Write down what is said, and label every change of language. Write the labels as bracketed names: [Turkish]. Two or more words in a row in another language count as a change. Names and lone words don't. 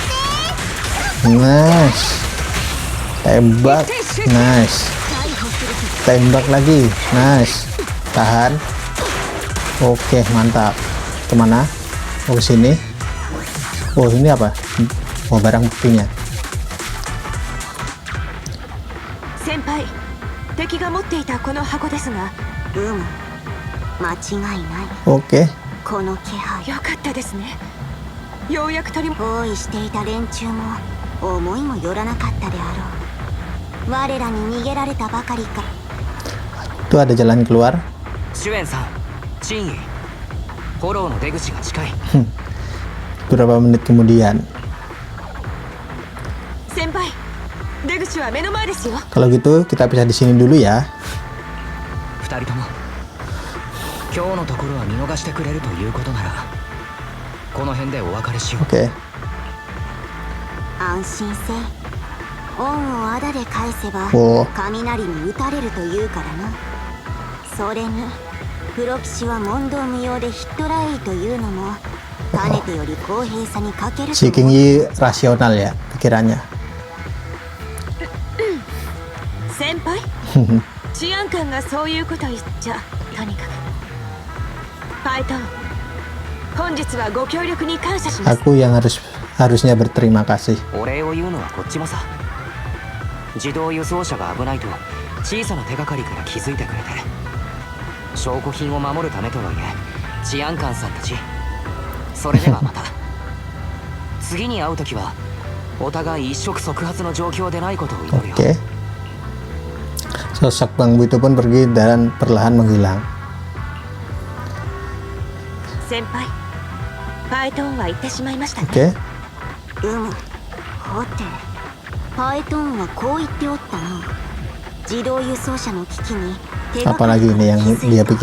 [Indonesian] Nice. Tembak. Nice. Tembak lagi. Nice. Tahan. Oke, mantap. Kemana? Oh, ke sini. Oh, ini apa? Oh, barang buktinya. [Japanese] Senpai, 敵が持っていたこの箱ですが、間違いない。 [Indonesian] Oke. [Japanese] この気配。よかったですね。ようやく取り包囲していた連中も思いもよらなかったであろう。我らに逃げられたばかりか。 [Indonesian] Itu ada jalan keluar. [Japanese] シュエンさん、チンイ、フォローの出口が近い。 [Indonesian] Beberapa menit kemudian. [Japanese] 先輩、出口は目の前ですよ。 [Indonesian] Kalau gitu kita pisah di sini dulu ya. [Japanese] 二人とも今日のところは見逃してくれるということならこの辺でお別れしよう。 [Indonesian] Oke. [Japanese] 安心せい。恩をあだで返せばお雷に打たれるというからな。それにプロ騎士は問答無用でヒットライというのもかねてより公平さに欠けると [Indonesian] Si King Yi rasional ya pikirannya. [Japanese] 先輩、治安官がそういうこと言っちゃ、とにかく。パイトン、本日はご協力に感謝します。 [Indonesian] Aku yang harusnya berterima kasih. [Japanese] お礼を言うのはこっちもさ。自動輸送車が危ないと小さな手がかりから気づいてくれて、証拠品を守るためとはいえ治安官さんたち、それではまた次に会う時はお互い一触即発の状況でないことを祈るよ。 [Indonesian] Oke. Sosok Bang Bu itu pun pergi dan perlahan menghilang. [Japanese] 先輩、パイトンは言ってしまいましたね。 [Indonesian] Oke. [Japanese] はて、パイトンはこう言っておったな。自動輸送車の危機に手がか [Indonesian] Apalagi [Japanese] り [Indonesian] ini [Japanese] が [Indonesian] yang [Japanese] 気づい [Indonesian] dia [Japanese] た。